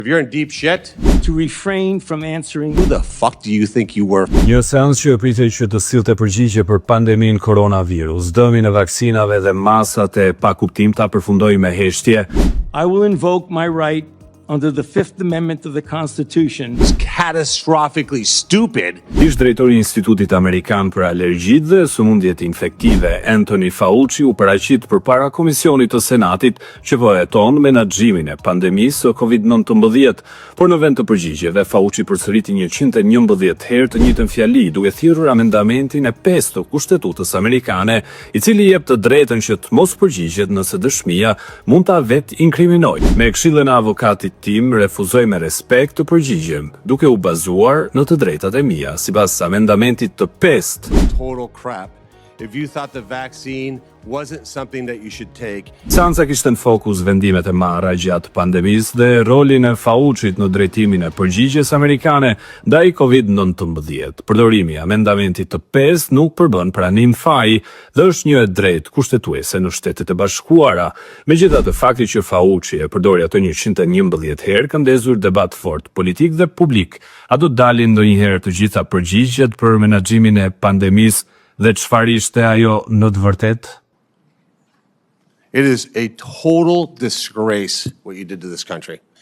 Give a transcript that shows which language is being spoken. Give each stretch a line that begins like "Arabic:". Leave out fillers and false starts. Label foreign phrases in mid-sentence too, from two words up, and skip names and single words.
English: If you're in deep shit, to refrain from answering. who the fuck do you think you were?
Albanian: Një seancë që pritej që të sillte përgjigje për pandeminë koronavirus, dëmin e vaksinave dhe masat e pakuptimta përfundoi me heshtje.
English: I will invoke my right under the Fifth Amendment of the Constitution. It's catastrophically stupid.
Albanian: Ish drejtori i Institutit Amerikan për Alergjitë dhe Sëmundjet Infektive, Anthony Fauci, u paraqit përpara Komisionit të Senatit që po heton menaxhimin e pandemisë së COVID-19, por në vend të përgjigjeve, Fauci përsëriti 111 herë të njëjtën fjali, duke thirrur amendamentin e 5 të Kushtetutës Amerikane, i cili jep të drejtën që të mos përgjigjet nëse dëshmia mund ta vet inkriminojë. Me këshillën e avokatit tim refuzoj me respekt të përgjigjem, duke u bazuar në të drejtat e mia, sipas amendamentit të 5.
English: Total crap. If you thought the vaccine wasn't something that you should take,
Albanian: Seanca kishte në fokus vendimet e marra gjatë pandemisë dhe rolin e Faucit në drejtimin e përgjigjes amerikane ndaj COVID-19. Përdorimi i amendamentit të 5 nuk përbën pranim faji dhe është një e drejtë kushtetuese në Shtetet e Bashkuara. Megjithatë, fakti që Fauci e përdori ato 111 herë ka ndezur debat fort politik dhe publik. A do dalin ndonjëherë të gjitha përgjigjet për menaxhimin e pandemisë dhe çfarë ishte ajo në të vërtetë?
English: it is a total disgrace what you did to this country.